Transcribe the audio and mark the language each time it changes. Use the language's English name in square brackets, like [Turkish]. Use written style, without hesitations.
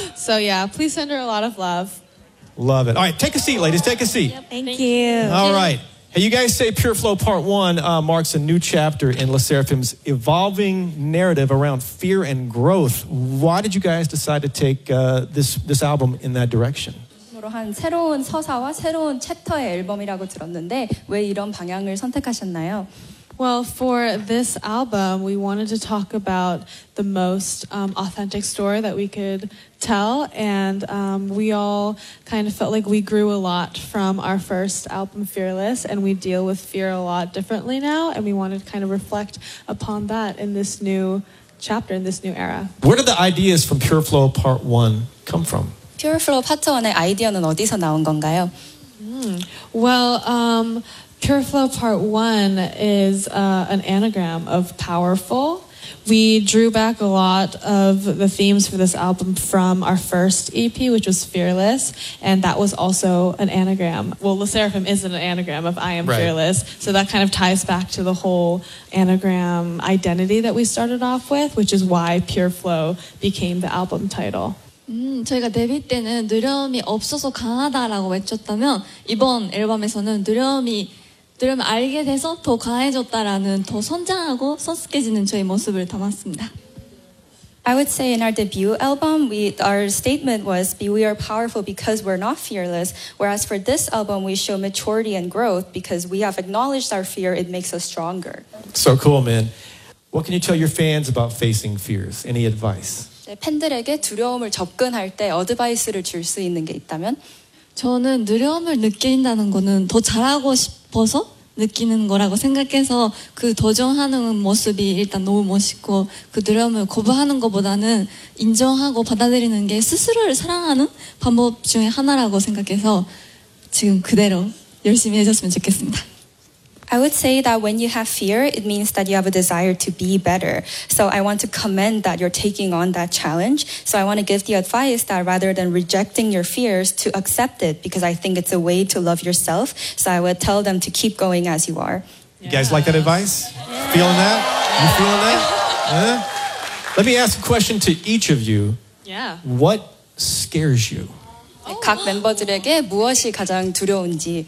[English] So, yeah, please send her a lot of love. Love it. All right, take a seat, ladies. Take a seat. Thank you. All right. Hey, you guys say Pure Flow Part 1 marks a new chapter in Le Sserafim's evolving narrative around fear and growth. Why did you guys decide to take this album in that direction? [Korean] 한 새로운 서사와 새로운 챕터의 앨범이라고 들었는데 왜 이런 방향을 선택하셨나요? [English] Well, for this album, we wanted to talk about the most authentic story that we could tell. And we all kind of felt like we grew a lot from our first album, Fearless, and we deal with fear a lot differently now. And we wanted to kind of reflect upon that in this new chapter, in this new era. Where did the ideas from Pure Flow Part 1 come from? [Korean] Pure Flow Part 1의 아이디어는 어디서 나온 건가요? [English] Pure Flow Part 1 is an anagram of powerful. We drew back a lot of the themes for this album from our first EP, which was Fearless, and that was also an anagram. Well, Le Sserafim isn't an anagram of I Am right. Fearless, so that kind of ties back to the whole anagram identity that we started off with, which is why Pure Flow became the album title. [Korean] 저희가 데뷔 때는 두려움이 없어서 강하다라고 외쳤다면 이번 앨범에서는 두려움 알게 돼서 더 강해졌다라는 더 성장하고 성숙해지는 저희 모습을 담았습니다. [English] I would say in our debut album, our statement was we are powerful because we're not fearless. Whereas for this album, we show maturity and growth because we have acknowledged our fear. It makes us stronger. So cool, man. What can you tell your fans about facing fears? Any advice? [Korean] 네, 팬들에게 두려움을 접근할 때 어드바이스를 줄 수 있는 게 있다면 저는 두려움을 느낀다는 거는 더 잘하고 싶어서 느끼는 거라고 생각해서 그 도전하는 모습이 일단 너무 멋있고 그 두려움을 거부하는 것보다는 인정하고 받아들이는 게 스스로를 사랑하는 방법 중에 하나라고 생각해서 지금 그대로 열심히 해줬으면 좋겠습니다. [English] I would say that when you have fear, it means that you have a desire to be better. So I want to commend that you're taking on that challenge. So I want to give the advice that rather than rejecting your fears, to accept it, because I think it's a way to love yourself. So I would tell them to keep going as you are. Yeah. You guys like that advice? Yeah. Feeling that? You feeling that? Huh? Let me ask a question to each of you. Yeah. What scares you? [Korean] 각 멤버들에게 무엇이 가장 두려운지.